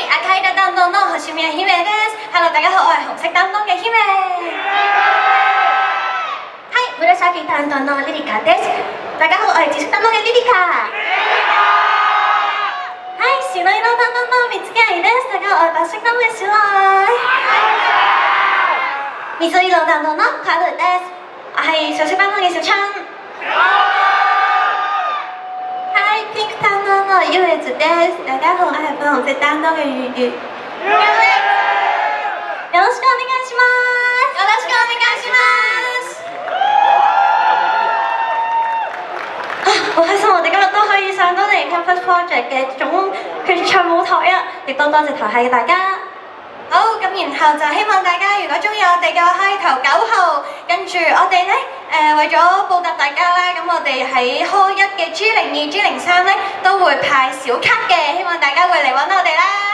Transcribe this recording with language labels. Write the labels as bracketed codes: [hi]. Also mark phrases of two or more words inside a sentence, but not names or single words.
[ja] 海田担當の星宮姫です。Hello， [yue] 大家好，我係紅色擔當嘅姫。 [ja] はい、紫担當のリリカです。 [yue] 大家好，我係紫色擔當嘅リリカ。 [ja] はい、白色擔當の三月愛です。 [yue] 大家好，我係白色擔當嘅小愛。 [ja] 水色擔當のカルです。 [yue] 我係小色擔當嘅小春。 [ja] ピンク担当の優越です。 [yue] 大家好，我係粉紅色擔當嘅月月。 [ja] よろしくお願いします。よろしくお願いします。 [yue] 好開心，我哋今日都可以上到嚟 Campus Project 嘅總決賽舞台啊！亦都多謝台下嘅大家。好，咁然後就希望大家如果中意我哋嘅話，可以投9號。跟住我哋咧為咗報答大家啦，咁我哋喺開1嘅 G02、G03咧都會派小卡嘅，希望大家會嚟揾我哋啦。